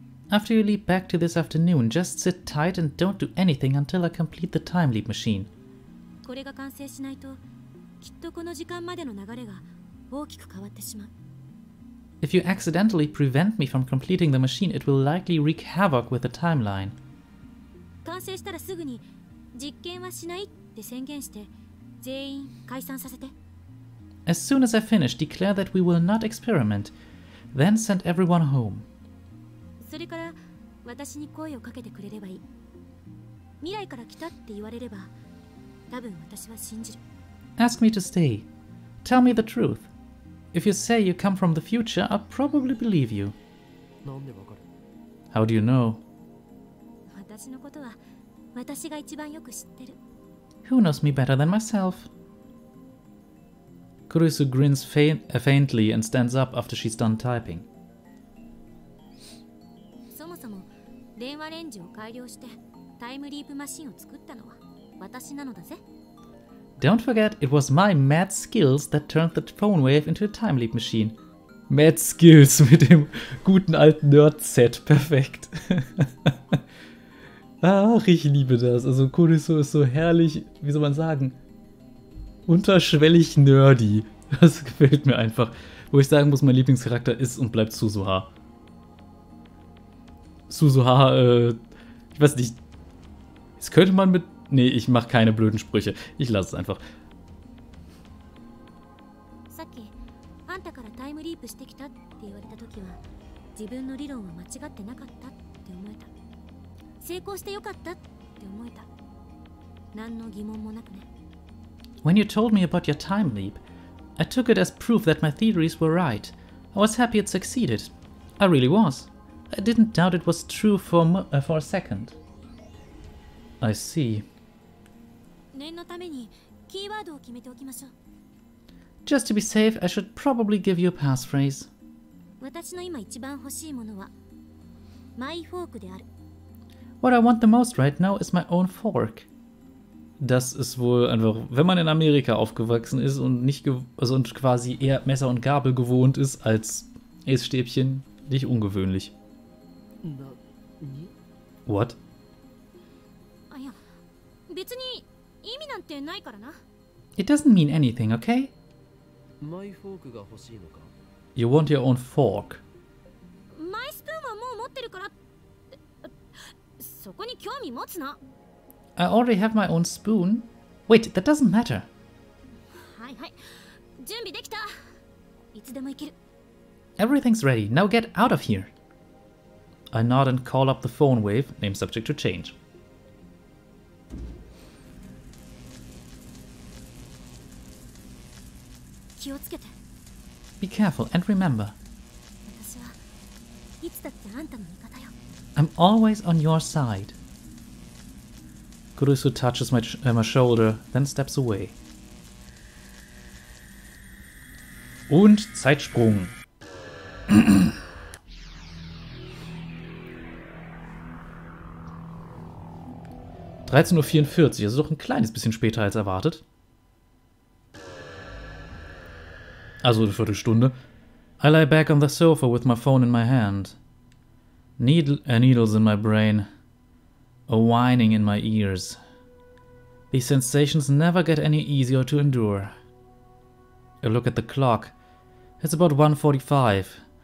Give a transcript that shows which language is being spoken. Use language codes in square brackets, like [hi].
[en] After you leap back to this afternoon, just sit tight and don't do anything until I complete the time leap machine. [ja] これが完成しないと、きっとこの時間までの流れが大きく変わってしまう。 [en] If you accidentally prevent me from completing the machine, it will likely wreak havoc with the timeline. [ja] 完成したらすぐに実験はしないって宣言して全員解散させて。 [en] As soon as I finish, declare that we will not experiment, then send everyone home. [ja] それから私に声をかけてくれればいい。未来から来たって言われれば、多分私は信じる。 [en] Ask me to stay. Tell me the truth. If you say you come from the future, I'll probably believe you. [ja] なんでわかる？ [en] How do you know? [ja] 私のことは私が一番よく知ってる。 [en] Who knows me better than myself? Kurisu grins faintly and stands up after she's done typing. [ja] そもそも電話レンジを改良してタイムリープマシンを作ったのは私なのだぜ。 [en] Don't forget, it was my mad skills that turned the phone wave into a time leap machine. Mad Skills [de] mit dem guten alten Nerd-Set. Perfekt. Ach, ich liebe das. Also Kurisu ist so herrlich, wie soll man sagen, unterschwellig nerdy. Das gefällt mir einfach. Wo ich sagen muss, mein Lieblingscharakter ist und bleibt Suzuha. Suzuha, ich weiß nicht. Jetzt könnte man mit... Nee, ich mache keine blöden Sprüche. Ich lasse es einfach. [ja] さっきあんたからタイムリープしてきたって言われた時は自分の理論は間違ってなかったって思えた。成功してよかったって思えた。何の疑問もなくね。 [en] When you told me about your time leap, I took it as proof that my theories were right. I was happy it succeeded. I really was. I didn't doubt it was true for a second. I see. [ja] 念のためにキーワードを決めておきましょう。 [en] Just to be safe, I should probably give you a passphrase. [ja] 私の今一番欲しいものはマイフォークである。 [en] What I want the most right now is my own fork. [de] Das ist wohl einfach, wenn man in Amerika aufgewachsen ist und nicht also und quasi eher Messer und Gabel gewohnt ist als Essstäbchen, nicht ungewöhnlich. [en] What? [ja] あ、いや、別に意味なんてないからな。 [en] It doesn't mean anything, okay? [ja] マイフォークが欲しいのか？ [en] You want your own fork. [ja] マイスプーンはもう持ってるからって、そこに興味持つな。 [en] I already have my own spoon. Wait, that doesn't matter. [ja] はいはい、準備できた。いつでも行ける。 [en] Everything's ready. Now get out of here. I nod and call up the phone wave, name subject to change. [ja] 気をつけて。 [en] Be careful and remember, [ja] 私はいつだってあんたの味方よ。 [en] I'm always on your side. Kurisu touches my shoulder, then steps away. [de] Und Zeitsprung. 13:44 Uhr, also doch ein kleines bisschen später als erwartet. Also eine Viertelstunde. [en] I lie back on the sofa with my phone in my hand. Needles in my brain. A whining in my ears. These sensations never get any easier to endure. I look at the clock. It's about 1:45.